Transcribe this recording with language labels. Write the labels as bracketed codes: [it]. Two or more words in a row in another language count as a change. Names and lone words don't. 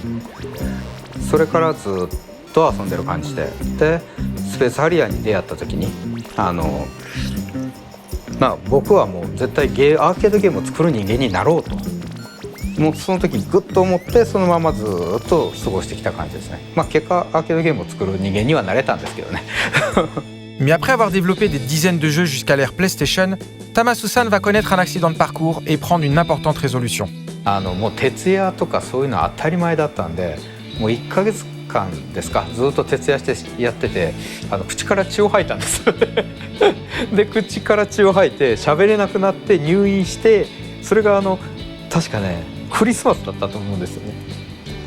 [ja] それからずっと遊んでる感じで、スペースハリアーに出会った時に僕はもう絶対アーケードゲームを作る人間になろうと、もうその時にグッと思って、そのままずっと過ごしてきた感じですね。結果アーケードゲームを作る人間にはなれたんですけどね。 [fr] Mais après avoir développé des dizaines de jeux jusqu'à l'ère PlayStation, Tamasusan va connaître un accident de parcours et prendre une importante résolution. [ja] もう徹夜とかそういうのは当たり前だったんで、もう1ヶ月間ですか、ずっと徹夜してやってて、口から血を吐いたんですで口から血を吐いて喋れなくなって入院して、それが確かねクリスマスだったと思うんですよね。